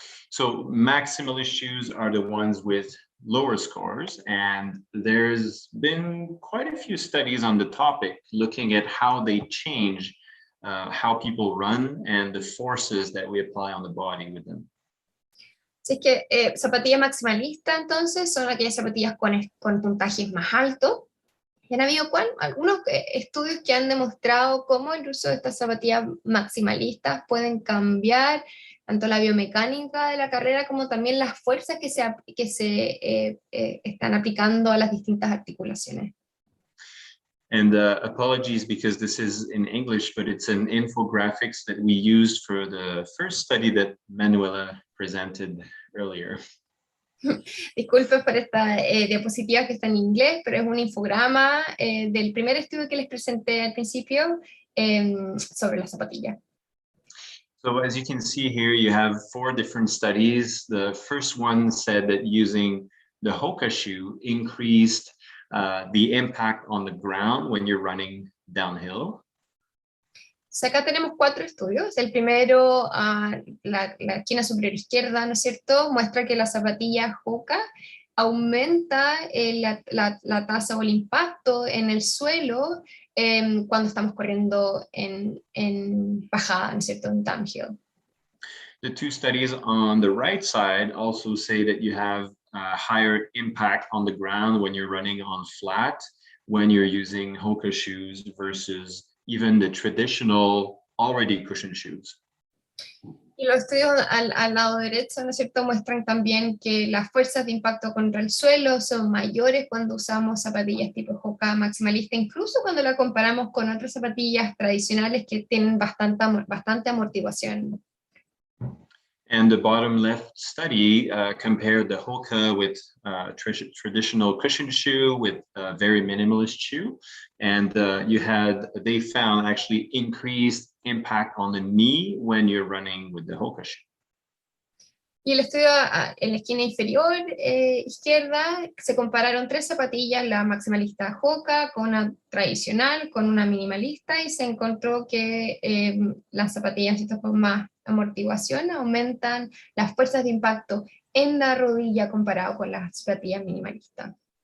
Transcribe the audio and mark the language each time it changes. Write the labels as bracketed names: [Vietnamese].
[English] So maximalist shoes are the ones with lower scores, and there's been quite a few studies on the topic looking at how they change how people run and the forces that we apply on the body with them. [Spanish] Así es que zapatillas maximalistas entonces son aquellas zapatillas con puntajes más altos. Y han habido algunos estudios que han demostrado cómo el uso de estas zapatillas maximalistas pueden cambiar tanto la biomecánica de la carrera como también las fuerzas que se están aplicando a las distintas articulaciones. [English] And apologies because this is in English, but it's an infographics that we used for the first study that Manuela presented earlier. [Spanish] Disculpen por esta diapositiva que está en inglés, pero es un infograma del primer estudio que les presenté al principio sobre la zapatilla. [English] So as you can see here, you have 4 different studies. The first one said that using the Hoka shoe increased the impact on the ground when you're running downhill. [Spanish] Acá tenemos 4 estudios. El primero, la esquina superior izquierda, ¿no es cierto?, muestra que la zapatilla Hoka aumenta la tasa o el impacto en el suelo cuando estamos corriendo en bajada, ¿no es cierto?, en downhill. [English] The 2 studies on the right side also say that you have higher impact on the ground when you're running on flat, when you're using Hoka shoes versus even the traditional already cushion shoes. [Spanish] Y los estudios al lado derecho, ¿no es cierto?, muestran también que las fuerzas de impacto contra el suelo son mayores cuando usamos zapatillas tipo Hoka maximalista, incluso cuando la comparamos con otras zapatillas tradicionales que tienen bastante amortiguación. [English] And the bottom left study compared the Hoka with traditional cushion shoe with a very minimalist shoe. And they found actually increased impact on the knee when you're running with the Hoka shoe. [Spanish] Y el estudio en la esquina inferior izquierda se compararon 3 zapatillas, la maximalista Hoka con una tradicional, con una minimalista, y se encontró que las zapatillas estas con más amortiguación aumentan las fuerzas de impacto en la rodilla comparado con las zapatillas minimalistas.